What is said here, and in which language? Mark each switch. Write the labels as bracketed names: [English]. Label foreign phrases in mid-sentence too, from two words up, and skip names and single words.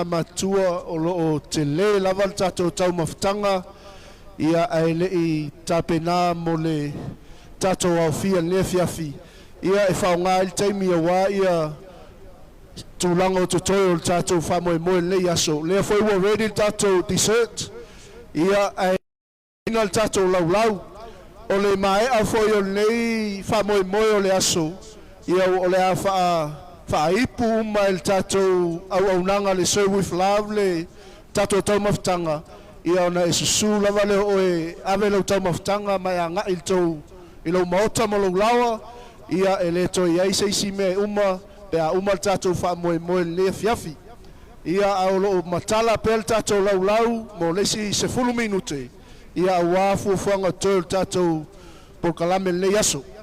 [Samoan] matua o loo te lē lava le tatou taumafutaga ia ae leʻi tapena mo le tatou aofia le afiafi ia e faaaogā i le taimi auā ia tulaga o totoe o le tatou faamoemoe lelei aso lea foi ua ready le tatou dessert ia ae ina le tatou laulau o le maeʻa foi o lenei faamoemoe o le aso ia o le a faaipu uma e le tatou auaunaga le [English] serve with love [Samoan] le tatou taumafutaga ia ona e susū lava le o e ave lou taumafutaga mai agaʻi le tou i lou maota mo lou lawa ia e lē toe ai seisi mea e uma pe a uma le tatou faamoemoe lenei afiafi ia ao loo matala pea le tatou laulau mo lesi 10 minute ia auā fuafuaga toe le tatou pokalame lenei aso.